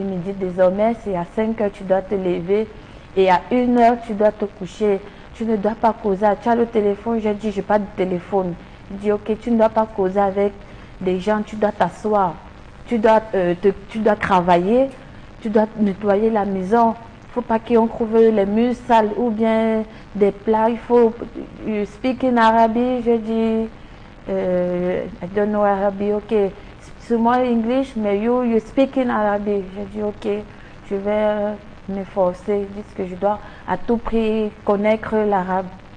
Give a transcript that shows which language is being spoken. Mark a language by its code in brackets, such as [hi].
[fr] Il me dit désormais c'est à 5h tu dois te lever et à 1h tu dois te coucher. Tu ne dois pas causer. Tu as le téléphone? J'ai dit je n'ai pas de téléphone. Il dit ok, tu ne dois pas causer avec des gens, tu dois t'asseoir. Tu dois travailler. Tu dois nettoyer la maison. Il ne faut pas qu'on trouve les murs sales ou bien des plats. Il faut [en] speak in Arabic. [fr] Je dis [en] I don't know Arabic. Ok, [fr] c'est moi [en] English, [fr] mais [en] you speak in Arabic. [fr] Je dis ok, je vais m'efforcer. Je dis que je dois à tout prix connaître l'arabe.